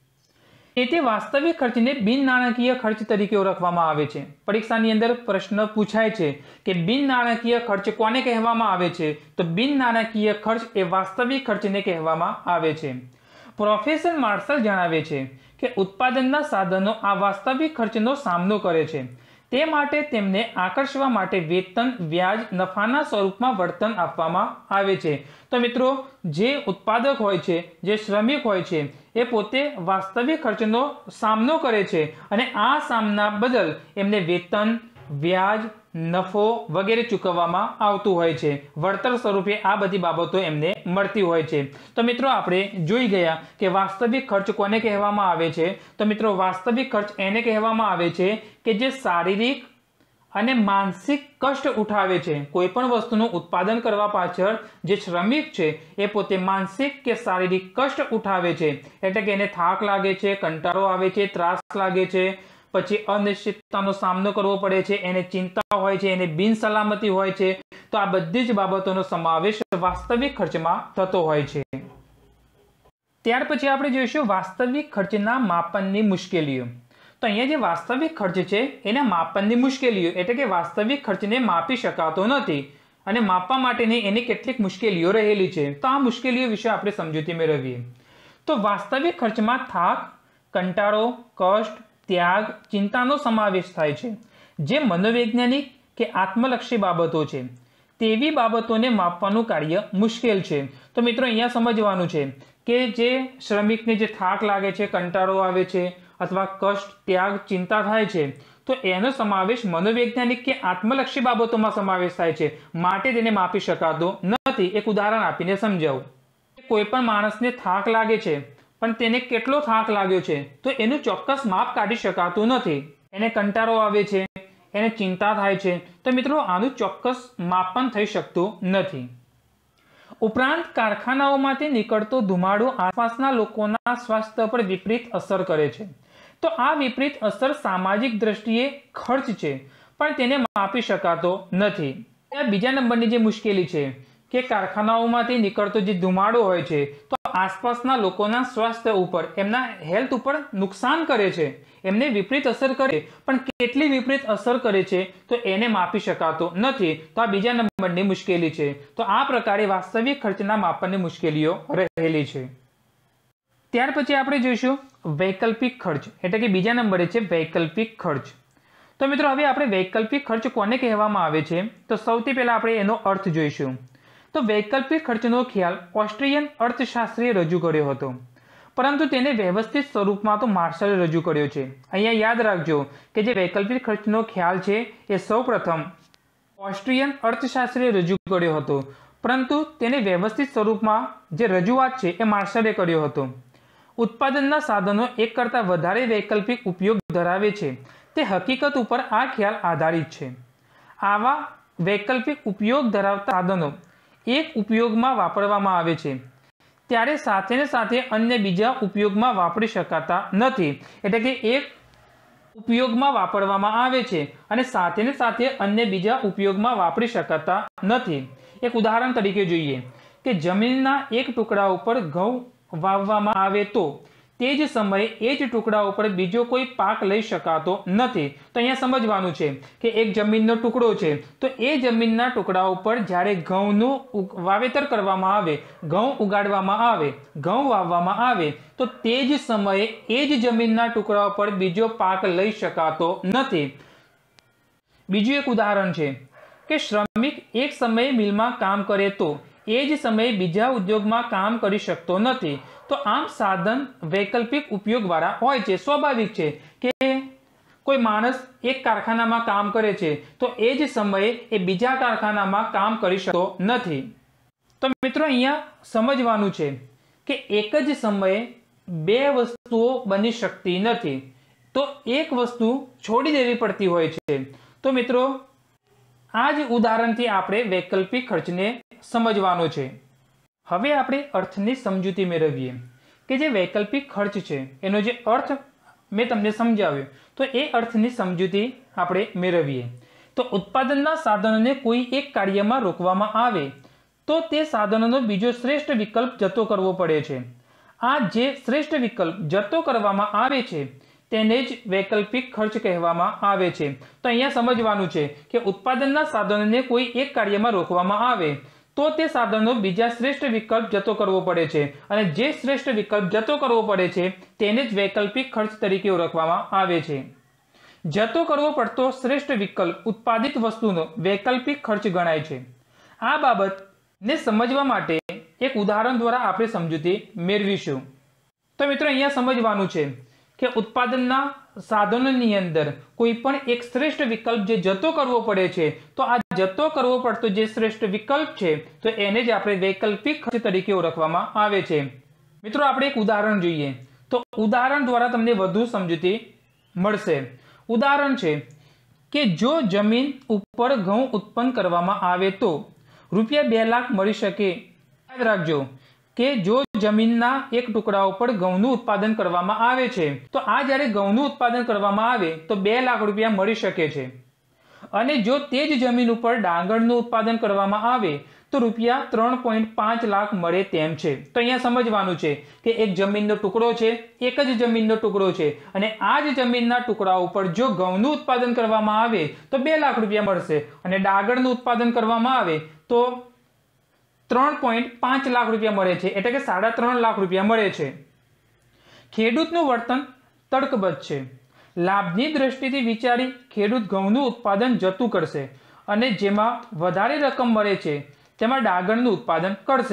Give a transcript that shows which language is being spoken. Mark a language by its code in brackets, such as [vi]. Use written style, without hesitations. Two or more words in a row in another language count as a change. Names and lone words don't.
[gu] એતે વાસ્તવિક ખર્ચને બિન નાણાકીય ખર્ચ તરીકે ઓળખવામાં આવે છે। પરીક્ષાની અંદર પ્રશ્ન પૂછાય છે કે બિન નાણાકીય ખર્ચ કોને કહેવામાં આવે છે તો બિન નાણાકીય ખર્ચ એ વાસ્તવિક ખર્ચને કહેવામાં આવે છે। પ્રોફેસર માર્શલ જણાવે છે કે ઉત્પાદનના સાધનો આ વાસ્તવિક ખર્ચનો સામનો કરે છે, તે માટે તેમને આકર્ષવા માટે વેતન, વ્યાજ, નફાના સ્વરૂપમાં વર્તન આપવામાં આવે છે। તો મિત્રો જે ઉત્પાદક હોય છે, જે શ્રમિક હોય છે એ પોતે વાસ્તવિક ખર્ચનો સામનો કરે છે અને આ સામના બદલ એમને વેતન, વ્યાજ, નફો વગેરે ચૂકવવામાં આવતું હોય છે। વળતર સ્વરૂપે આ બધી બાબતો એમને મળતી હોય છે। તો મિત્રો આપણે જોઈ ગયા કે વાસ્તવિક ખર્ચ કોને કહેવામાં આવે છે તો મિત્રો વાસ્તવિક ખર્ચ એને કહેવામાં આવે છે કે જે શારીરિક અને માનસિક કષ્ટ ઉઠાવે છે। કોઈપણ વસ્તુનું ઉત્પાદન કરવા પાછળ જે શ્રમિક છે એ પોતે માનસિક કે શારીરિક કષ્ટ ઉઠાવે છે, એટલે કે એને થાક લાગે છે, કંટાળો આવે છે, ત્રાસ લાગે છે, પછી અનિશ્ચિતતાનો સામનો કરવો પડે છે, એને ચિંતા હોય છે, એને બિનસલામતી હોય છે। તો આ બધી જ બાબતોનો સમાવેશ વાસ્તવિક ખર્ચમાં થતો હોય છે। ત્યાર પછી આપણે જોઈશું વાસ્તવિક ખર્ચના માપનની મુશ્કેલીઓ। તો અહીંયા જે વાસ્તવિક ખર્ચ છે એના માપનની મુશ્કેલીઓ એટલે કે વાસ્તવિક ખર્ચને માપી શકાતો નથી અને માપવા માટેની એની કેટલીક મુશ્કેલીઓ રહેલી છે। તો આ મુશ્કેલીઓ વિષે આપણે સમજૂતી મેળવીએ। તો વાસ્તવિક ખર્ચમાં થાક, કંટાળો, કષ્ટ, ત્યાગ, ચિંતાનો સમાવેશ થાય છે। જે મનોવૈજ્ઞાનિક કે આત્મલક્ષી બાબતો છે તેવી બાબતોને માપવાનું કાર્ય મુશ્કેલ છે। તો મિત્રો અહીંયા સમજવાનું છે કે જે શ્રમિકને જે થાક લાગે છે, કંટાળો આવે છે અથવા કષ્ટ, ત્યાગ, ચિંતા થાય છે તો એનો સમાવેશ મનોવૈજ્ઞાનિક કે આત્મલક્ષી બાબતોમાં સમાવેશ થાય છે, માટે તેને માપી શકાતો નથી। એક ઉદાહરણ આપીને સમજાવું। કોઈપણ માણસને થાક લાગે છે પણ તેને કેટલો થાક લાગ્યો છે તો એનું ચોક્કસ માપ કાઢી શકાતું નથી। એને કંટાળો આવે છે, એને ચિંતા થાય છે તો મિત્રો આનું ચોક્કસ માપન થઈ શકતું નથી। ઉપરાંત કારખાનાઓમાંથી નીકળતો ધુમાડો આસપાસના લોકોના સ્વાસ્થ્ય પર વિપરીત અસર કરે છે। તો આ વિપરીત અસર સામાજિક દૃષ્ટિએ ખર્ચ છે પણ તેને માપી શકાતો નથી। બીજા નંબરની જે મુશ્કેલી છે કે કારખાનાઓમાંથી નીકળતો જે ધુમાડો હોય છે તો આસપાસના લોકોના સ્વાસ્થ્ય ઉપર એમના હેલ્થ ઉપર નુકસાન કરે છે, એમને વિપરીત અસર કરે, પણ કેટલી વિપરીત અસર કરે છે તો એને માપી શકાતો નથી। તો આ બીજા નંબરની મુશ્કેલી છે। તો આ પ્રકારે વાસ્તવિક ખર્ચના માપનની મુશ્કેલીઓ રહેલી છે। ત્યાર પછી આપણે જોઈશું વૈકલ્પિક ખર્ચ, એટલે કે બીજા નંબરે છે વૈકલ્પિક ખર્ચ। તો મિત્રો હવે આપણે વૈકલ્પિક ખર્ચ કોને કહેવામાં આવે છે, તો સૌથી પહેલા આપણે એનો અર્થ જોઈશું। તો વૈકલ્પિક ખર્ચનો ખ્યાલ ઑસ્ટ્રિયન અર્થશાસ્ત્રીએ રજૂ કર્યો હતો, પરંતુ તેને વ્યવસ્થિત સ્વરૂપમાં તો માર્શલે રજૂ કર્યો છે। અહીંયા યાદ રાખજો કે જે વૈકલ્પિક ખર્ચનો ખ્યાલ છે એ સૌપ્રથમ ઑસ્ટ્રિયન અર્થશાસ્ત્રીએ રજૂ કર્યો હતો, પરંતુ તેને વ્યવસ્થિત સ્વરૂપમાં જે રજૂઆત છે એ માર્શલે કર્યો હતો। ઉત્પાદનના સાધનો એક કરતા વધારે વૈકલ્પિક ઉપયોગ ધરાવે છે તે હકીકત ઉપર આ ખ્યાલ આધારિત છે। આવા વૈકલ્પિક ઉપયોગ ધરાવતા સાધનો એક ઉપયોગમાં વાપરવામાં આવે છે ત્યારે સાથે ને સાથે અન્ય બીજા ઉપયોગમાં વાપરી શકાતા નથી। એટલે કે એક ઉપયોગમાં વાપરવામાં આવે છે અને સાથે અન્ય બીજા ઉપયોગમાં વાપરી શકાતા નથી। એક ઉદાહરણ તરીકે જોઈએ કે જમીનના એક ટુકડા ઉપર ઘઉં વાવવામાં આવે તો તે જ સમયે એ જ ટુકડા ઉપર બીજો કોઈ પાક લઈ શકાતો નથી। તો અહીંયા સમજવાનું છે કે એક જમીનનો ટુકડો છે તો એ જમીનના ટુકડા ઉપર જ્યારે ઘઉંનું વાવેતર કરવામાં આવે, ઘઉં ઉગાડવામાં આવે, ઘઉં વાવવામાં આવે તો તે જ સમયે એ જ જમીનના ટુકડા ઉપર બીજો પાક લઈ શકાતો નથી। બીજું એક ઉદાહરણ છે કે શ્રમિક એક સમયે મિલમાં કામ કરે તો એ જ સમયે બીજા ઉદ્યોગમાં કામ કરી શકતો નથી। તો આમ સાધન વૈકલ્પિક ઉપયોગ વાળા હોય છે। સ્વાભાવિક છે કે કોઈ માણસ એક કારખાનામાં કામ કરે છે તો એ જ સમયે એ બીજા કારખાનામાં કામ કરી શકતો નથી। તો મિત્રો અહીંયા સમજવાનું છે કે એક જ સમયે બે વસ્તુઓ બની શકતી નથી, તો એક વસ્તુ છોડી દેવી પડતી હોય છે। તો મિત્રો આજ ઉદાહરણથી આપણે વૈકલ્પિક ખર્ચને સમજવાનો છે। હવે આપણે અર્થની સમજૂતી મેળવીએ કે જે વૈકલ્પિક ખર્ચ છે એનો જે અર્થ મેં તમને સમજાવ્યો તો એ અર્થની સમજૂતી આપણે મેળવીએ। તો ઉત્પાદનના સાધનોને કોઈ એક કાર્યમાં રોકવામાં આવે તો તે સાધનોનો બીજો શ્રેષ્ઠ વિકલ્પ જતો કરવો પડે છે। આ જે શ્રેષ્ઠ વિકલ્પ જતો કરવામાં આવે છે તેને જ વૈકલ્પિક ખર્ચ કહેવામાં આવે છે। તો અહીંયા સમજવાનું છે કે ઉત્પાદનના સાધનોને કોઈ એક કાર્યમાં રોકવામાં આવે તો તે સાધનો બીજા શ્રેષ્ઠ વિકલ્પ જતો કરવો પડે છે અને જે શ્રેષ્ઠ વિકલ્પ જતો કરવો પડે છે તેને જ વૈકલ્પિક ખર્ચ તરીકે ઓળખવામાં આવે છે। જતો કરવો પડતો શ્રેષ્ઠ વિકલ્પ ઉત્પાદિત વસ્તુનો વૈકલ્પિક ખર્ચ ગણાય છે। આ બાબતને સમજવા માટે એક ઉદાહરણ દ્વારા આપણે સમજૂતી મેળવીશું। તો મિત્રો અહીંયા સમજવાનું છે કે ઉત્પાદનના સાધનોની અંદર કોઈ પણ એક શ્રેષ્ઠ વિકલ્પ જે જતો કરવો પડે છે તો આ જતો કરવો પડતો જે શ્રેષ્ઠ વિકલ્પ છે તો એને જ આપણે વૈકલ્પિક ખર્ચ તરીકે ઓળખવામાં આવે છે। મિત્રો આપણે એક ઉદાહરણ જોઈએ તો ઉદાહરણ દ્વારા તમને વધુ સમજૂતી મળશે। ઉદાહરણ છે કે જો જમીન ઉપર ઘઉં ઉત્પન્ન કરવામાં આવે તો રૂપિયા 2 લાખ મળી શકે। યાદ રાખજો કે જો જમીનના એક ટુકડા પર ઘઉંનું ઉત્પાદન કરવામાં આવે છે તો આ જ્યારે ઘઉંનું ઉત્પાદન કરવામાં આવે તો 2 લાખ રૂપિયા મળી શકે છે અને જો તે જ જમીન પર ડાંગરનું ઉત્પાદન કરવામાં આવે તો રૂપિયા 3.5 લાખ મળે તેમ છે। તો અહીંયા સમજવાનું છે કે એક જમીનનો ટુકડો છે, એક જ જમીનનો ટુકડો છે અને આ જ જમીનના ટુકડા ઉપર જો ઘઉંનું ઉત્પાદન કરવામાં આવે તો 2 લાખ રૂપિયા મળશે અને ડાંગરનું ઉત્પાદન કરવામાં આવે તો 3.5 લાખ રૂપિયા મળે છે, એટલે કે 3.5 લાખ રૂપિયા મળે છે। ખેડૂતનું વર્તન તર્કબદ્ધ છે। લાભની દૃષ્ટિથી વિચારી ખેડૂત ઘઉંનું ઉત્પાદન જતું કરશે અને જેમાં વધારે રકમ મળે છે તેમાં ડાંગરનું ઉત્પાદન કરશે।